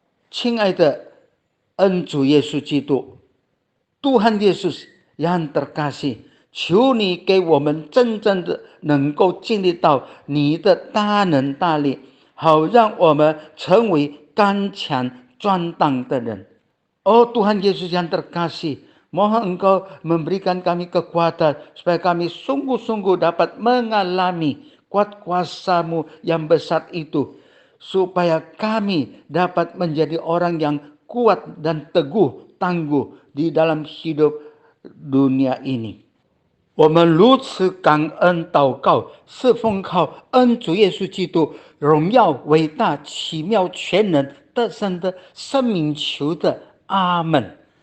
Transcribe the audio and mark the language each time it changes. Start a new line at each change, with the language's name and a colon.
Chinese: 亲爱的恩主耶稣基督，
Indonesian: Tuhan Yesus yang terkasih，
Chinese: 求你给我们真正的能够经历到你的大能大力，好让我们成为刚强壮胆的人。
Indonesian: Oh Tuhan Yesus yang terkasih, mohon Engkau memberikan kami kekuatan supaya kami sungguh-sungguh dapat mengalami kuat kuasa-Mu yang besar itu, supaya kami dapat menjadi orang yang kuat dan teguh tangguh di dalam hidup dunia ini。
Chinese: 我们如此感恩祷告，是奉靠恩主耶稣基督荣耀伟大奇妙全能得胜的生命求的，阿门。